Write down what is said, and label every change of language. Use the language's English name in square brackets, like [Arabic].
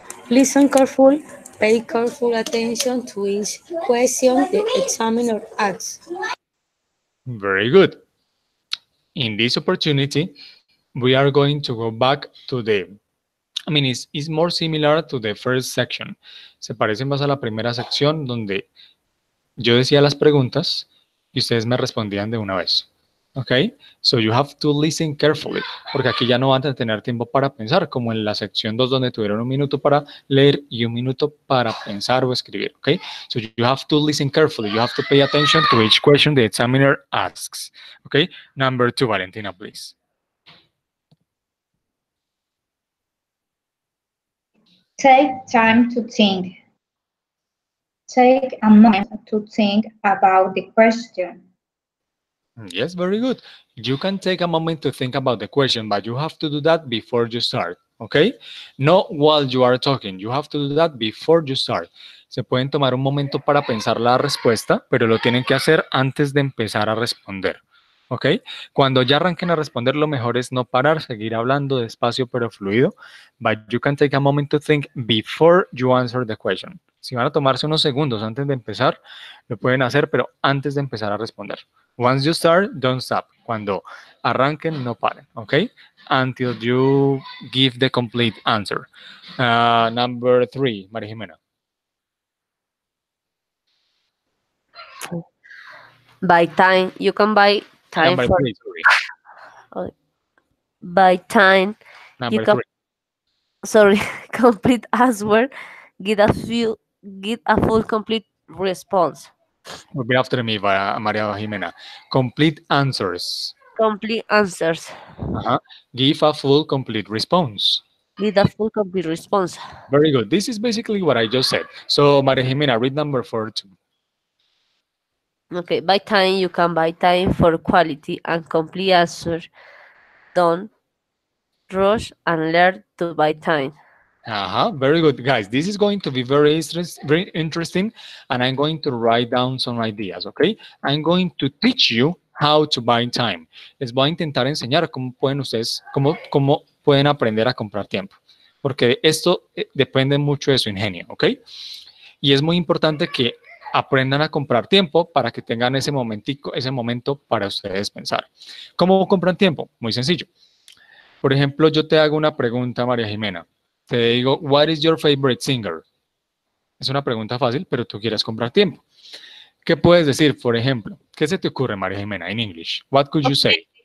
[English] Listen careful. Pay careful attention to each question the examiner asks. Very good. In this opportunity, we are going to go back to it's more similar to the first section. [Spanish] Se parece más a la primera sección donde yo decía las preguntas y ustedes me respondían de una vez. ¿Ok? [English] So you have to listen carefully, [Spanish] porque aquí ya no van a tener tiempo para pensar, como en la sección 2 donde tuvieron un minuto para leer y un minuto para pensar o escribir. ¿Ok? [English] So you have to listen carefully. You have to pay attention to each question the examiner asks. ¿Ok? Number 2, Valentina, please. Take time to think. Take a moment to think about the question. Yes, very good. You can take a moment to think about the question, but you have to do that before you start, okay? Not while you are talking. You have to do that before you start. [Spanish] Se pueden tomar un momento para pensar la respuesta, pero lo tienen que hacer antes de empezar a responder, ¿ok? Cuando ya arranquen a responder, lo mejor es no parar, seguir hablando despacio pero fluido, [English] but you can take a moment to think before you answer the question. [Spanish] Si van a tomarse unos segundos antes de empezar, lo pueden hacer, pero antes de empezar a responder. [English] Once you start, don't stop. [Spanish] Cuando arranquen, no paren, ¿ok? [English] Until you give the complete answer. Number 3, María Jimena. By time, you can buy time Number for 3, sorry. by time. Number You can 3. sorry complete answer. Get a full complete response. Repeat after me, María Jimena. Complete answers. Complete answers. Give a full complete response. Get a full complete response. Very good. This is basically what I just said. So, María Jimena, read number 4 too. Okay, by time you can buy time for quality and complete answer. Don't rush and learn to buy time. Very good, guys. This is going to be very interesting, and I'm going to write down some ideas, okay? I'm going to teach you how to buy time. [Spanish] Les voy a intentar enseñar cómo pueden ustedes, cómo pueden aprender a comprar tiempo, porque esto depende mucho de su ingenio, ¿ok? Y es muy importante que aprendan a comprar tiempo para que tengan ese momento para ustedes pensar. ¿Cómo compran tiempo? Muy sencillo. Por ejemplo, yo te hago una pregunta, María Jimena. Te digo, [English] what is your favorite singer? [Spanish] Es una pregunta fácil, pero tú quieres comprar tiempo. ¿Qué puedes decir, por ejemplo? ¿Qué se te ocurre, María Jimena, en English? [English] What could you say?